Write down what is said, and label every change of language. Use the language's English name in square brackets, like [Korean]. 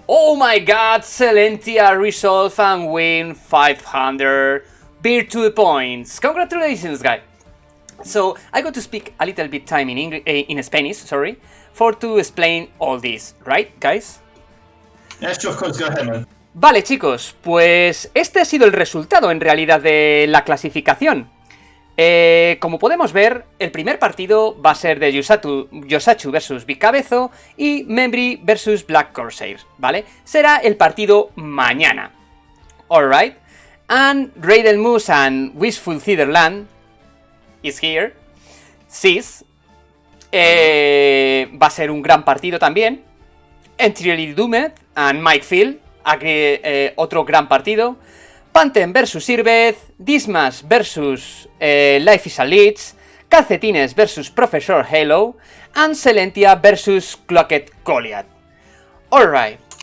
[English] Oh my god, Celentia resolve and win 500 virtue points. Congratulations, guys! So I got to speak a little bit time in Spanish, sorry, for to explain all this, right, guys? Yeah, sure, of course, go ahead, man. [Spanish] Vale, chicos, pues este ha sido el resultado en realidad de la clasificación. Como podemos ver, el primer partido va a ser de Yosachu versus Big Cabezo y Membri versus Black Corsair, ¿vale? Será el partido mañana. [English] Alright. And Raidel Moose and Wishful Citherland is here. Sis. [Spanish] Va a ser un gran partido también. [English] Entirely Doomed and Mike Field. [Spanish] Aquí otro gran partido. Panten versus Irbeth. Dismas versus Life is a Leech. Calcetines versus Professor Halo. [English] And Celentia versus Cloaket Goliath. Alright.